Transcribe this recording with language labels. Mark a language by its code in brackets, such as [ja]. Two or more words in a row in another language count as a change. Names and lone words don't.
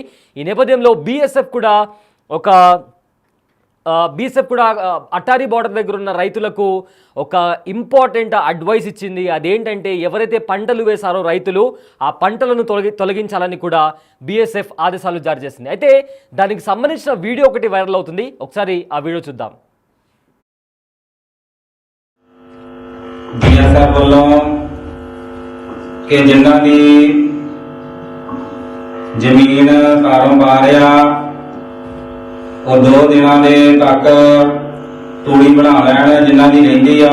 [te] ఈ నేపథ్యంలో బీఎస్ఎఫ్ కూడా అట్టారీ బార్డర్ దగ్గర ఉన్న రైతులకు ఒక [en] important advice [te] ఇచ్చింది. అదేంటంటే ఎవరైతే పంటలు వేశారో రైతులు ఆ పంటలను తొలగించాలని కూడా బీఎస్ఎఫ్ ఆదేశాలు జారీ చేసింది. అయితే దానికి సంబంధించిన వీడియో ఒకటి వైరల్ అవుతుంది. ఒకసారి ఆ వీడియో చూద్దాం. [pa] ਬੀਐਸਐਫ ਵੱਲੋਂ ਕਿ ਜਿਨ੍ਹਾਂ ਦੀ ਜ਼ਮੀਨ ਕਾਰੋਬਾਰ ਆ ਉਹ 2 ਦਿਨਾਂ ਦੇ ਤੱਕ ਤੂੜੀ ਬਣਾ ਲੈਣ ਜਿਨ੍ਹਾਂ ਦੀ ਰਹਿੰਦੀ ਆ।